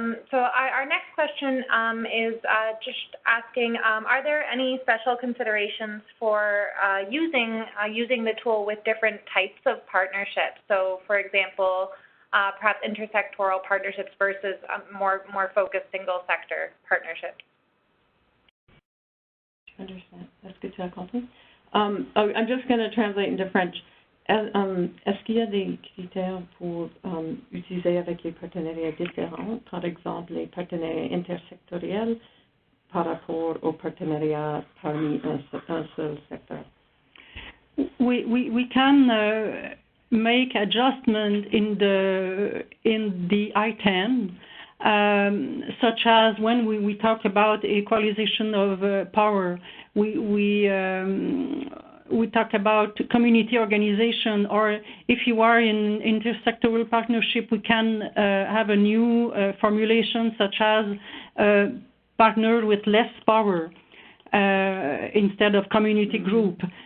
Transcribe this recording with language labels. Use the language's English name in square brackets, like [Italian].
[English] So our next question is just asking, are there any special considerations for using the tool with different types of partnerships? So, for example, perhaps intersectoral partnerships versus more focused single sector partnerships. I understand. [French] Est-ce que tu as compris? [English] I'm just going to translate into French. [French] Est-ce qu'il y a des critères pour utiliser avec les partenariats différents, par exemple les partenariats intersectoriels par rapport aux partenariats parmi un seul secteur? [English] We can make adjustment in the item, such as when we talk about equalization of power, we talk about community organization, or if you are in intersectoral partnership, we can have a new formulation such as partner with less power instead of community group.